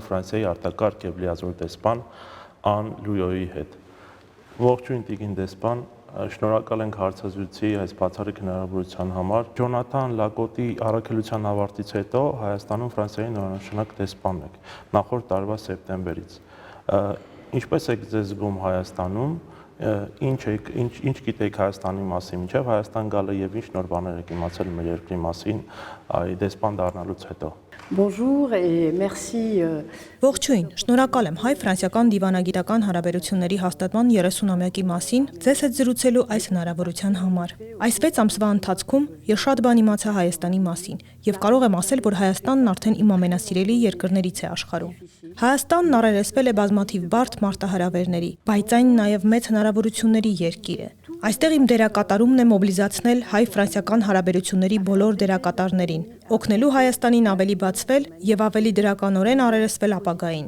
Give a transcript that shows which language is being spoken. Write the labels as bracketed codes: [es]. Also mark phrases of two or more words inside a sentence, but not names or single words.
[hy] Ֆրանսիայի արտակարգ եւ լիազոր դեսպան Ան Լյուոյի հետ։ Ողջույն տիկին դեսպան, շնորհակալ ենք հարցազրույցի այս բացառիկ հնարավորության համար։ Ջոնաթան Լակոտի առաքելության ավարտից հետո Հայաստանում Ֆրանսիայի նորանշանակ դեսպանն եք, նախորդ տարվա սեպտեմբերից։ Ինչպես եք ձեզ զգում Հայաստանում, ինչ գիտեք Հայաստանի մասին, մինչև Հայաստան գալը եւ ինչ նոր բաներ եք իմացել մեր երկրի մասին դեսպան դառնալուց հետո։ [fr] Bonjour et merci. [hy] Ողջույն, շնորհակալ եմ հայ-ֆրանսիական դիվանագիտական հարաբերությունների հաստատման 30-ամյակի մասին ձեզ հետ զրուցելու այս հնարավորության համար։ Այս 6 ամսվա ընթացքում ես շատ բան իմացա Հայաստանի մասին եւ կարող եմ ասել, որ Հայաստանն արդեն իմ ամենասիրելի երկրներից է աշխարհում։ Հայաստանն առերեսվել է բազմաթիվ բարդ մարտահրավերների, բայց այն նաեւ մեծ հնարավորությունների երկիր է։ Այստեղ իմ դերակատարումն է մոբիլիզացնել հայ-ֆրանսիական հարաբերությունների բոլոր դերակատարներին, օգնելու Հայաստանին ավելի բացվել եւ ավելի դրականորեն առերեսվել ապագային։